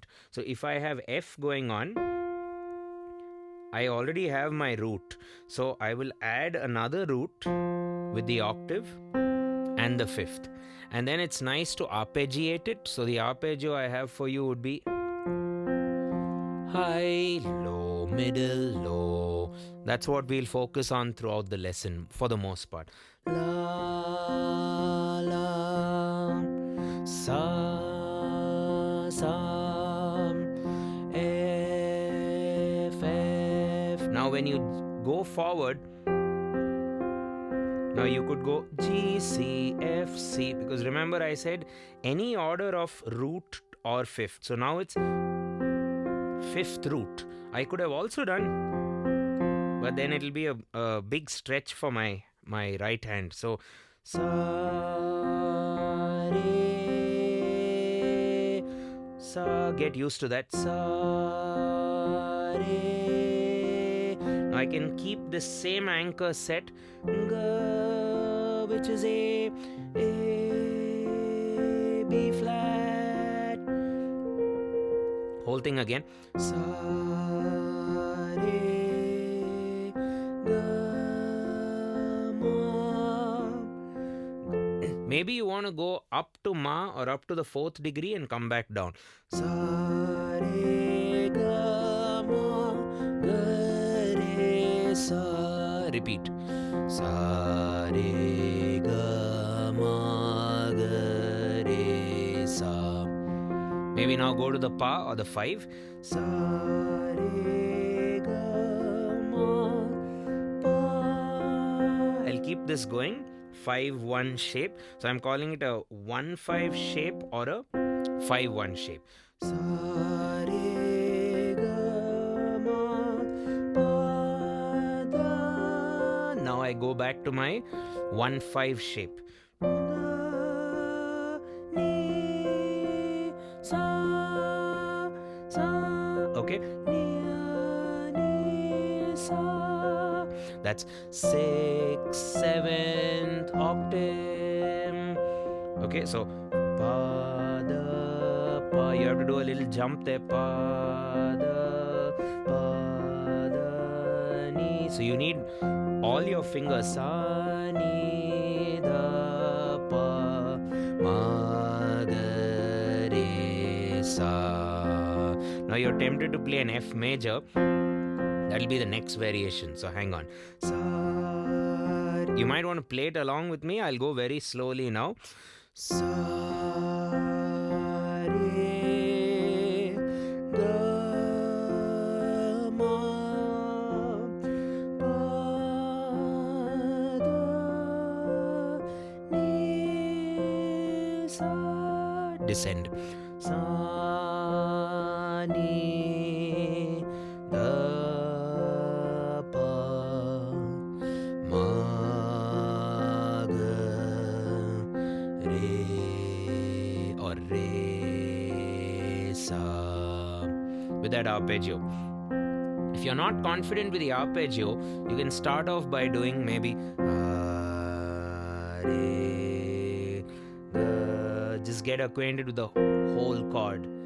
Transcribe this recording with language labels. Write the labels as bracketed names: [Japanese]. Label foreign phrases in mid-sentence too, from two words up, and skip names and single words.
[English] So if I have F going on, I already have my root, so I will add another root with the octave and the fifth, and then it's nice to arpeggiate it. So the arpeggio I have for you would be high, low, middle, low. That's what we'll focus on throughout the lesson for the most part. La, la, sa, sa. Now when you go forward, now you could go G, C, F, C, because remember I said any order of root or fifth. So now it's fifth root. I could have also done, but then it'll be a big stretch for my right hand. So sa, re, sa, get used to that. Sa, re. I can keep the same anchor set, Ga, which is A, B flat. Whole thing again. Sa, re, ga, ma, Maybe you want to go up to Ma or up to the 4th degree and come back down. Sa re ga ma ga re sa. Repeat. Sa re ga ma ga re sa. Maybe now go to the Pa or the 5. Sa re ga ma pa. I'll keep this going. 5-1 shape. So I'm calling it a 1-5 shape or a 5-1 shape. Sa re ga ma pa da. Now I go back to my 1-5 shape. Okay. That's 6th, 7th octave. Okay, so pa da pa. You have to do a little jump there. Pa da ni. So you need all your fingers. Sa ni da pa ma ga re sa. Now you're tempted to play an F major. That'll be the next variation. So hang on. Sa. You might want to play it along with me. I'll go very slowly now. Sa re ga ma pa da ni sa. Descend. Sa ni da with that arpeggio. If you're not confident with the arpeggio, you can start off by doing maybe re, just get acquainted with the whole chord.